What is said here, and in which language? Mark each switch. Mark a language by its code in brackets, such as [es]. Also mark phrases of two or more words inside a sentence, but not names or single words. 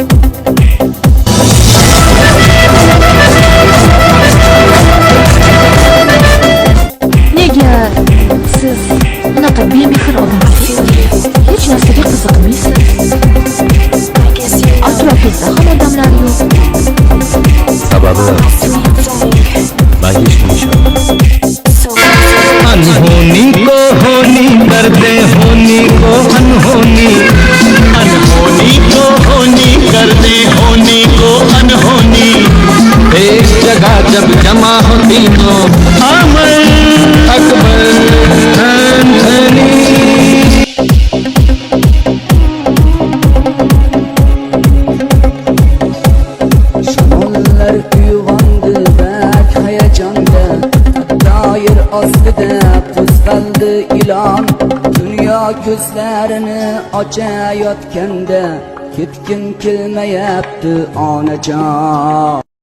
[uz] Nega siz bunaqa bemehr odamsiz? Hech narsaga qiziqmaysiz. Atrofingizda ham odamlar yo'q. Sababi men hech bilmayman. [hi] अनहोनी को होनी कर दे, होनी को अनहोनी, अनहोनी को होनी कर दे, होनी को अनहोनी। एक जगह जब जमा होती तो अमर अकबर एंथनी। [uz] Şamonlar uyg'ondi bak hayajonda, doir ostida qo'zg'aldi ilon. Dunyo ko'zlarini ochayotganda ketgim kelmayapti onajon.